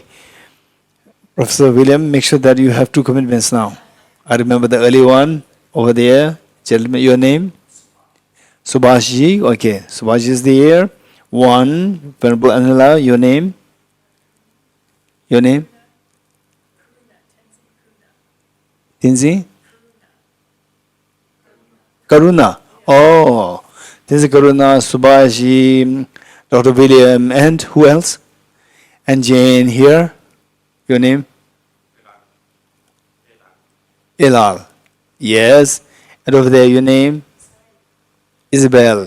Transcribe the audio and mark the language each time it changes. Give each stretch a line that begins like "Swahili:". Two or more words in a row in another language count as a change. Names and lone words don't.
English: Professor William, make sure that you have 2 commitments now. I remember the early one. Over there, gentlemen, your name? Subhashji. Okay, Subhashji is there. 1, Venerable Anila, your name? Your name? Tinzi? Karuna. Oh, this is Karuna, Subhashji, Dr. William, and who else? And Jane here. Your name? Elal. Yes. And over there, your name? Isabel.